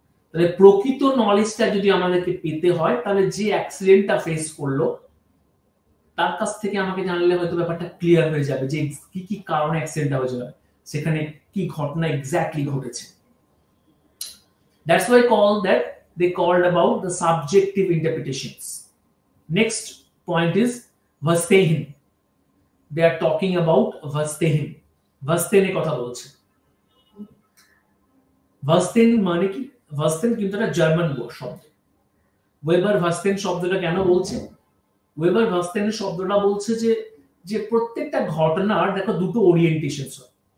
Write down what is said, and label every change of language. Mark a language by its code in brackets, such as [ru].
[bn] তাহলে প্রকৃত নলেজটা যদি আমাদেরকে পেতে হয়, তাহলে যে অ্যাক্সিডেন্টটা ফেস করলো তার কাছ থেকে আমাকে জানলে হয়তো ব্যাপারটা ক্লিয়ার হয়ে যাবে যে কি কি কারণে অ্যাক্সিডেন্টটা হয়েছে, সেখানে কি ঘটনা এক্স্যাক্টলি ঘটেছে। [en] That's why they called about the subjective interpretations. Next point is Verstehen. They are talking about Verstehen. [bn] Verstehen কথা বলছে। Verstehen মানে কি? Verstehen কিন্তু একটা জার্মান শব্দ। ওয়েবার ভার্স্টেন শব্দটা কেন বলছে? ওয়েবার ভার্স্টেন শব্দটা বলছে যে প্রত্যেকটা ঘটনার দেখো দুটো ওরিয়েন্টেশন হয়।